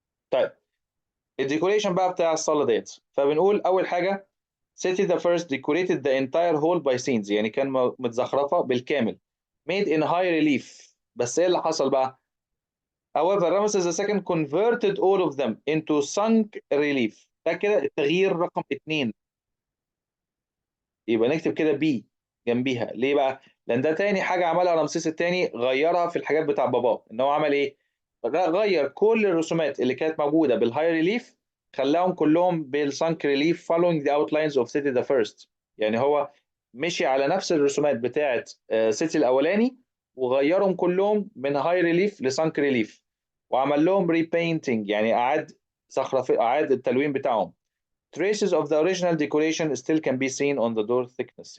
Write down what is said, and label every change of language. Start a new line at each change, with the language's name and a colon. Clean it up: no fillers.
Arabic: طيب الديكوريشن بقى بتاع الصاله ديت، فبنقول اول حاجه
English: City the first decorated the entire hall by scenes.
Arabic: يعني كان متزخرفه بالكامل
English: made in high relief.
Arabic: بس ايه اللي حصل بقى؟
English: However, Ramesses II converted all of them into sunk relief.
Arabic: ده كده التغيير رقم 2. يبقى نكتب كده بي جنبيها. ليه بقى؟ لان ده تاني حاجه عملها رمسيس الثاني، غيرها في الحاجات بتاع باباه. ان هو عمل ايه؟ غير كل الرسومات اللي كانت موجوده بالهاي ريليف، خلاهم كلهم بالسانك ريليف
English: following the outlines of city the first.
Arabic: يعني هو مشي على نفس الرسومات بتاعه سيتي الاولاني، وغيرهم كلهم من هاي ريليف لسانك ريليف، وعمل لهم ريبينتنج، يعني اعاد التلوين بتاعهم.
English: Traces of the original decoration still can be seen on the door thickness.